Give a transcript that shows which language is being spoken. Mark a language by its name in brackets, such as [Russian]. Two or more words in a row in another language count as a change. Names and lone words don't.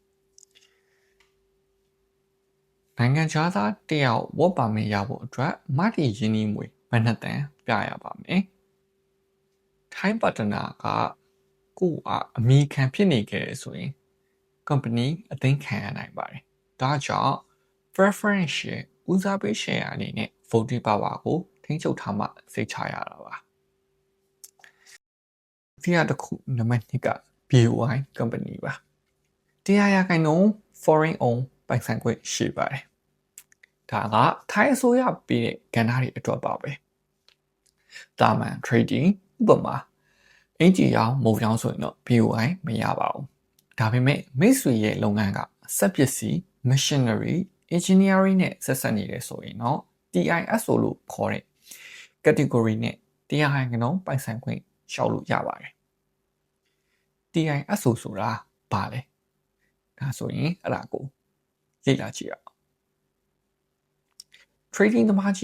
[Burmese] နိုင်ငံခြားသားတယောက် [English] work permit [Burmese] ရဖို့အတွက်မတည်ရင်းနှီးငွေဘယ်နှစ်တန်ပြရပါမယ်ထိုင်းပါတနာကကိုအမိခံဖြစ်နေခဲ့ဆိုရင် company အသိမ်းခံရနိုင်ပါတယ်ဒါကြောင့် [English] preference share [Burmese] ဦးစားပေး share အနေနဲ့ [English] voting power [Burmese] ကိုထိန်းချုပ်ထားမှစိတ်ချရတာပါတရားတစ်ခုနံပါတ်2က BOI company ပါ [English] 100% foreign own [Burmese] ပိုင်ဆိုင်ခွင့်ရှိပါတယ်ဒါကထိုင်းအစိုးရပေးတဲ့ကဏ္ဍတွေအတွက်ပါပဲတာမန် trading ဥပမာအင်ဂျီရောင်းမုံရောင်းဆိုရင်တော့ BOI မရပါဘူးဒါပေမဲ့မိတ်ဆွေရဲ့လုပ်ငန်းကစက်ပစ္စည်း [English] machinery engineering [Burmese] နဲ့ဆက်စပ်နေတယ်ဆိုရင်တော့ TISO လို့ခေါ်တဲ့ category နဲ့100%ပိုင်ဆိုင်ခွင့်ရှောက်လို့ရပါတယ် TISO ဆိုတာဘာလဲဒါဆိုရင်အဲ့ဒါကိုလေ့လာကြည့်ရအောင် trading သမား